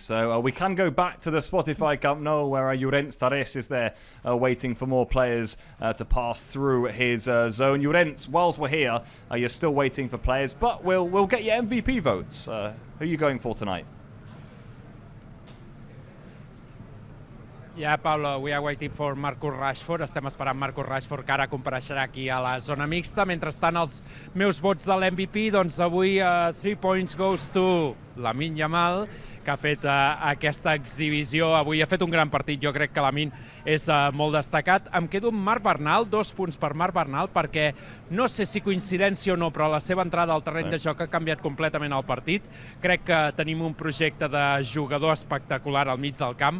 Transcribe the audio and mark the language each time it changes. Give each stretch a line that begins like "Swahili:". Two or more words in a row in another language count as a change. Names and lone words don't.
English: So we can go back to the Spotify Camp Nou where Llorens Tares is there waiting for more players to pass through his zone. Llorens, whilst we're here, you're still waiting for players, but we'll get your MVP votes. Who are you going for tonight? Yeah, Pablo, we are waiting for Marcus Rashford.
Catalan: Estem esperant Marcus Rashford, que ara compareixerà aquí a la zona mixta. Mentrestant, els meus vots de l'MVP, doncs avui 3
English: points goes to
Catalan: Lamine Yamal, que ha fet aquesta exhibició. Avui ha fet un gran partit. Jo crec que Lamine és molt destacat. Em quedo amb Marc Bernal, 2 punts per Marc Bernal, perquè no sé si coincidència o no, però la seva entrada al terreny de joc ha canviat completament el partit. Crec que tenim un projecte de jugador espectacular al mig del camp.